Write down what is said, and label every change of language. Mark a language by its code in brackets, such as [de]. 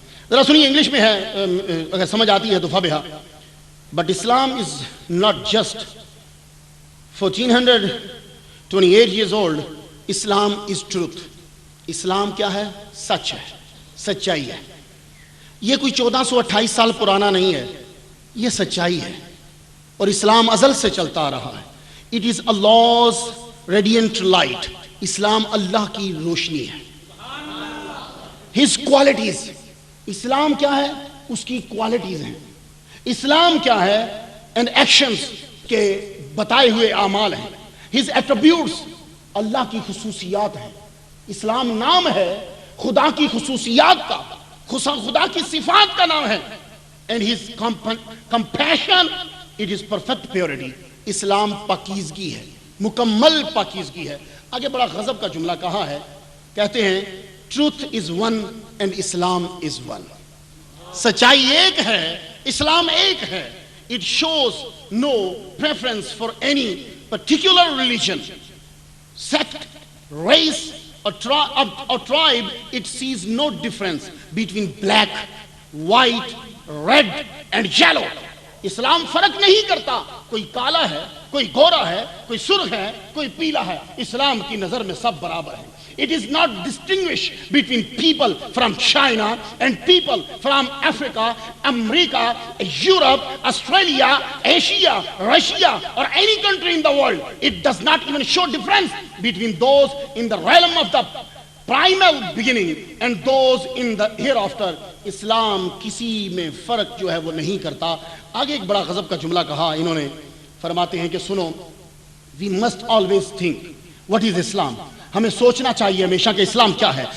[ur] ذرا سنیے، انگلش میں ہے، اگر سمجھ آتی ہے تو فبہا. [en] But Islam is not just 1428 years old. Islam is truth. [ur] اسلام کیا ہے؟ سچ ہے، سچائی ہے. یہ کوئی 1428 سال پرانا نہیں ہے، یہ سچائی ہے. اور اسلام ازل سے چلتا رہا ہے. [en] It is Allah's radiant light. [ur] اسلام اللہ کی روشنی ہے. [en] His qualities. [ur] اسلام کیا ہے؟ اس کی کوالٹیز ہیں. اسلام کیا ہے؟ [en] and actions [ur] کے بتائے ہوئے اعمال ہیں. [en] His attributes. [ur] اللہ کی خصوصیات ہیں. اسلام نام ہے خدا کی خصوصیات کا, خدا کی صفات کا نام ہے. [en] and his compassion, it is perfect purity. [ur] اسلام پاکیزگی ہے, مکمل پاکیزگی ہے. آگے بڑا غضب کا جملہ کہا ہے, کہتے ہیں [en] truth is one and Islam is one. [ur] سچائی ایک ہے, اسلام ایک ہے. [en] It shows no preference for any particular religion, sect, race or tribe. It sees no difference between black, white, red and yellow. [ur] اسلام فرق نہیں کرتا, کوئی کالا ہے, کوئی گورا ہے, کوئی سرخ ہے, کوئی پیلا ہے. اسلام کی نظر میں سب برابر ہیں. [en] It is not distinguish between people from China and people from Africa, America, Europe, Australia, Asia, Russia or any country in the world. It does not even show difference between those in the realm of the primal beginning and those in the hereafter. [ur] اسلام کسی میں فرق جو ہے وہ نہیں کرتا. آگے ایک بڑا غضب کا جملہ کہا انہوں نے, فرماتے ہیں کہ سنو, [en] we must always think what is Islam. [ur] ہمیں سوچنا چاہیے ہمیشہ کہ اسلام کیا ہے.